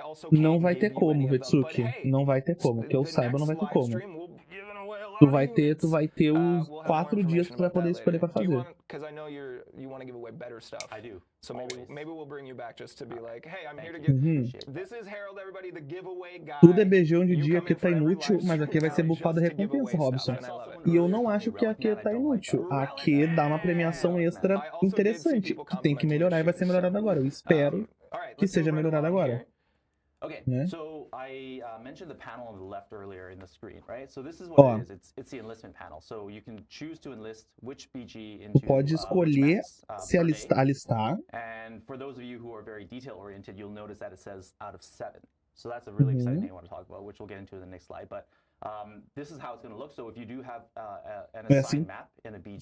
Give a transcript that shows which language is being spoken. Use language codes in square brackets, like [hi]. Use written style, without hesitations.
[pt] Não vai ter como, Vetsuki. Não vai ter como. Que eu saiba, não vai ter como. Tu vai ter os 4 dias que tu vai poder escolher pra fazer. [en] Because I know you want to give away better stuff. I do. So maybe we'll bring you back just to be like, hey, I'm here to give. This is Harold, everybody, the giveaway guy. [pt] Tudo é BG onde dia que tá inútil, mas aqui vai ser bufado a recompensa, Robson. E eu não acho que aqui tá inútil. Aqui dá uma premiação extra interessante, que tem que melhorar e vai ser melhorado agora. Eu espero que seja melhorado agora. [en] Okay, Yeah. so I mentioned the panel on the left earlier in the screen, right? So this is what it is. It's the enlistment panel. So you can choose to enlist which BG into [pt] Tu pode escolher se alistar. [en] And for those of you who are very detail oriented, you'll notice that it says out of 7. So that's a really exciting thing I want to talk about, which we'll get into in the next slide. But this is how it's going to look. So if you do have an assigned map in a BG,